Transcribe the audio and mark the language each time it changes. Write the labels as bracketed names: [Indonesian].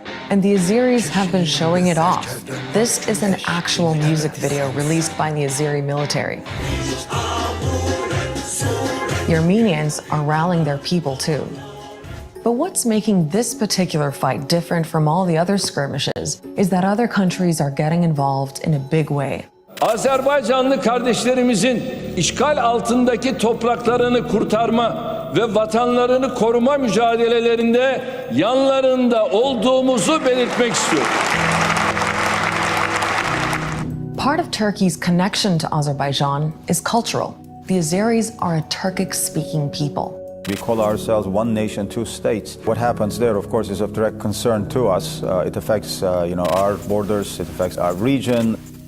[English] And the Azeris have been showing it off. This is an actual music video released by the Azeri military. The Armenians are rallying their people too. But what's making this particular fight different from all the other skirmishes is that other countries are getting involved in a big way. [Turkish] Azerbaycanlı kardeşlerimizin işgal altındaki topraklarını kurtarma ve vatanlarını koruma mücadelelerinde yanlarında olduğumuzu belirtmek istiyorum. [English] Part of Turkey's connection to Azerbaijan is cultural. The Azeris are a Turkic-speaking people. We call ourselves one nation, two states. What happens there, of course, is of direct concern to us. It affects, our borders. It affects our region.